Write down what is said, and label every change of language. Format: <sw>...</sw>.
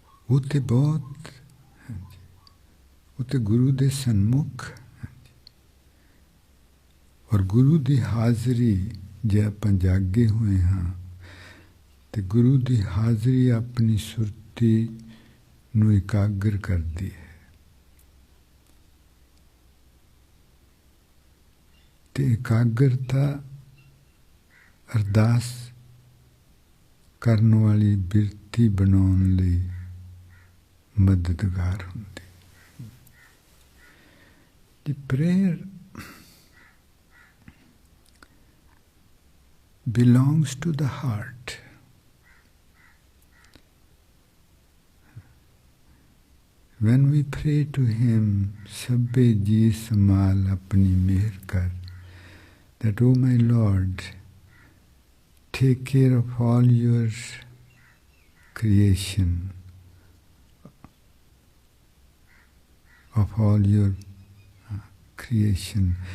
<hi>वो तो बहुत वो तो गुरु दे सन्मुख और गुरु की हाज़री जे आप जागे हुए हाँ तो गुरु की हाज़री अपनी सुरती नू एकाग्र करती है।</hi> <pa>ਤੇ ਇਕਾਗਰਤਾ ਅਰਦਾਸ ਕਰਨ ਵਾਲੀ ਬਿਰਤੀ ਬਣਾਉਣ ਲਈ ਮਦਦਗਾਰ ਹੁੰਦੀ।</pa> <en>The prayer belongs to the heart. When we pray to Him,</en> <pa>Sabbe ji samal apni mehr kar,</pa> <en>that, oh my Lord, take care of all your creation, of all your creation.</en>